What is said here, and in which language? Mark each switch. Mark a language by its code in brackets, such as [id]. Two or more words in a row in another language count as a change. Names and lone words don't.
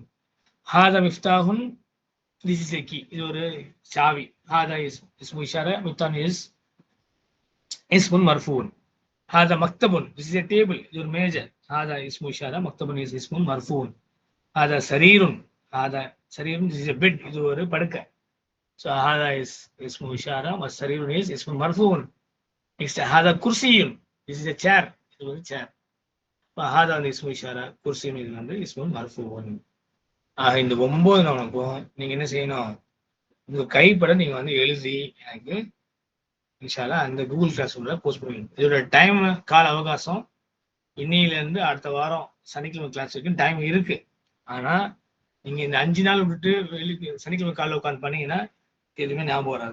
[ar] هذا مفتاحٌ [en] This is a key, [ta] இது ஒரு சாவி. [ar] هذا اسم إشارة مفتاح இஸ் اسمٌ مرفوعٌ. هذا مكتبٌ [en] This is a table, [ta] இது ஒரு மேஜர். [ar] هذا اسم إشارة مكتبٌ இஸ் اسمٌ مرفوعٌ. هذا سريرٌ، هذا سريرٌ [en] This is a bed, [ta] இது ஒரு படுக்கை. [en] So [ar] هذا اسم إشارة والسرير is اسم مرفوع. [en] Next [ar] هذا كرسي, [en] this is a chair, [ta] இது ஒரு chair. [ar] فهذا வந்து اسم إشارة, كرسي [ta] இது வந்து [ar] اسم مرفوع. [ta] இந்த 9 நவுனுக்கும் நீங்க என்ன செய்யணும்? உங்க கைப்பட நீங்க வந்து எழுதி எனக்கு இன்ஷால்லா அந்த கூகுள் கிளாஸ் ரூம்ல போஸ்ட் பண்ணுவீங்க. இதோட டைம் கால அவகாசம் இன்னையில இருந்து அடுத்த வாரம் சனிக்கிழமை கிளாஸ் இருக்கு, டைம் இருக்கு. ஆனா நீங்க இந்த 5 நாள் விட்டுட்டு சனிக்கிழமை காலைல உட்காந்து பண்ணீங்கன்னா எதுவுமே ஞாபகம் வராது.